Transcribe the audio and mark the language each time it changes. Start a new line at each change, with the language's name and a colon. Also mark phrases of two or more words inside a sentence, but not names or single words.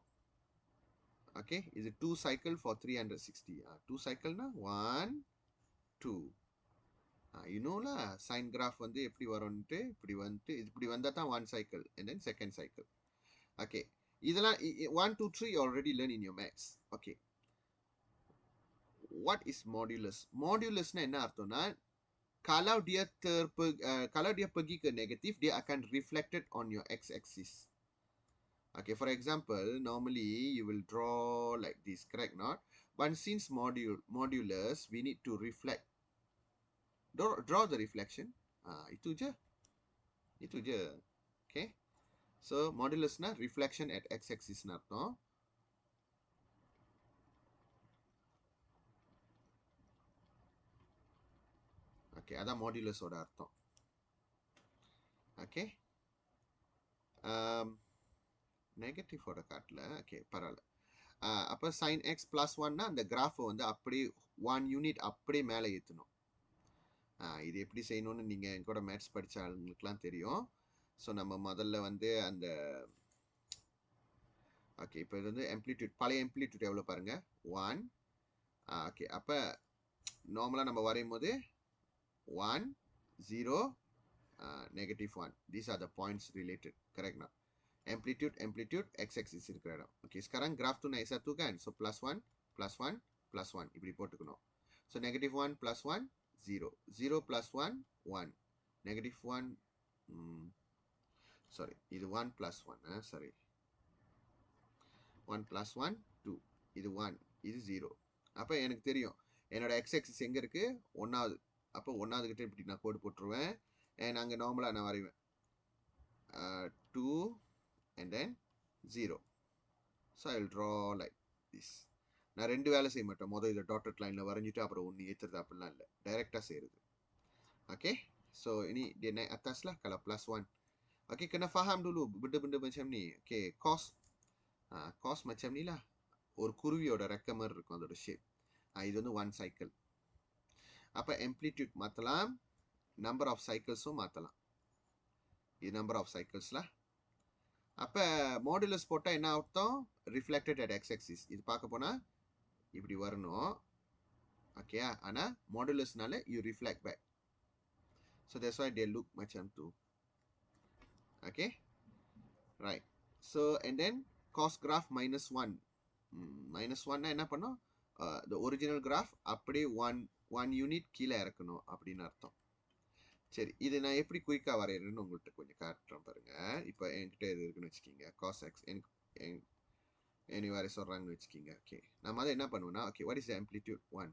Tamil: ஓகே, இது 2
English: cycle for
Tamil: 360. 2 சைக்கிள்னா 1 2. இன்னொன்னா
English: sine graph
Tamil: வந்து எப்படி வரும்ட்டு இப்படி வந்தால் தான்
English: 1 cycle and then second cycle. ஓகே, இதெல்லாம் 1 2 3 you already learn in your maths. ஓகே, what is modulus?
Tamil: Modulusனா என்ன அர்த்தம்னா,
Malay: kalau dia pergi ke negatif, dia akan
English: reflected on your x-axis. Okay, for example, normally you will draw like this, correct not? But since modulus, we need to reflect. Draw the reflection.
Malay: Itu je.
English: Okay. So modulus na reflection at x-axis na அர்த்தம்.
Tamil: ஓகே, அதான் மாடுலஸோட அர்த்தம். ஓகே, நெகட்டிவோட காட்டல. ஓகே, பரவாயில்ல. அப்போ
English: sine x plus
Tamil: 1னா அந்த கிராஃபை வந்து அப்படியே 1 யூனிட் அப்படியே மேலே ஏற்றணும். இது எப்படி செய்யணும்னு நீங்கள் என் கூட மேத்ஸ் படித்த ஆளுங்களுக்குலாம் தெரியும். ஸோ நம்ம முதல்ல வந்து அந்த ஓகே, இப்போ இது வந்து எம்ப்ளிடியூட், பழைய எம்ப்ளிடியூட் எவ்வளோ பாருங்க, 1. ஓகே, அப்போ நார்மலாக நம்ம வரையும் போது 1 0 -1.
English: These are the points related, correct now? Amplitude x-axis
Tamil: இருக்கிற இடம். ஓகே,
Malay: sekarang graph tu naik satu kan,
Tamil: so +1 +1 +1 இப்படி போட்டுக்கணும்.
English: So -1 +1 0 0 +1 1 -1 sorry, இது 1 +1 sorry, 1 +1 2, இது 1, இது 0.
Tamil: அப்போ எனக்கு தெரியும் என்னோட x-axis எங்கே இருக்கு, 1வது. அப்போ 1வது கிட்ட இப்படி நான் கோடு போட்டுருவேன். அண்ட் அங்கே நார்மலாக நான் வரைவேன் 2
English: and then
Tamil: 0.
English: So I will draw like this.
Tamil: நான் ரெண்டு வேலை செய்ய மாட்டேன். முதல் இதை
English: dotted lineில்
Tamil: வரைஞ்சிட்டு அப்புறம் ஒன்று ஏற்றுறது அப்படிலாம் இல்லை, டைரெக்டாக செய்கிறது.
English: okay, so
Malay: ini dia naik atas lah kalau +1. Okey, kena faham dulu benda-benda macam ni. Okey, cos cos macam ni lah.
Tamil: ஒரு குருவியோட ரெக்க மாதிரி இருக்கும் அதோட ஷேப். இது வந்து 1 சைக்கிள். அப்போ amplitude மாற்றலாம்,
English: number of cyclesும்
Tamil: மாற்றலாம். இது
English: number of cyclesலாம்.
Tamil: அப்போ மாடுலஸ் போட்டால் என்ன அர்த்தம்?
English: reflected at x axis.
Tamil: இது பார்க்க போனால் இப்படி வரணும். ஓகே, ஆனால் மாடுலஸ்னால
English: you reflect back. so that's why they look
Malay: macam tu.
English: Okay, right. So and then cos graph -1. -1 னா
Tamil: என்ன பண்ணும்?
English: the original graph
Tamil: அப்படியே 1 யூனிட் கீழே இறக்கணும் அப்படின்னு அர்த்தம். சரி, இது நான் எப்படி குயிக்காக வரைகிறேன்னு உங்கள்கிட்ட கொஞ்சம் காட்டுறேன் பாருங்க. இப்போ என்கிட்ட இது இருக்குன்னு வச்சுக்கிங்க,
English: cos x
Tamil: எனக்கு வரை சொல்கிறாங்கன்னு வச்சுக்கிங்க. ஓகே, நம்ம அதை என்ன பண்ணுவோம்னா, ஓகே,
English: what is the amplitude?
Tamil: 1.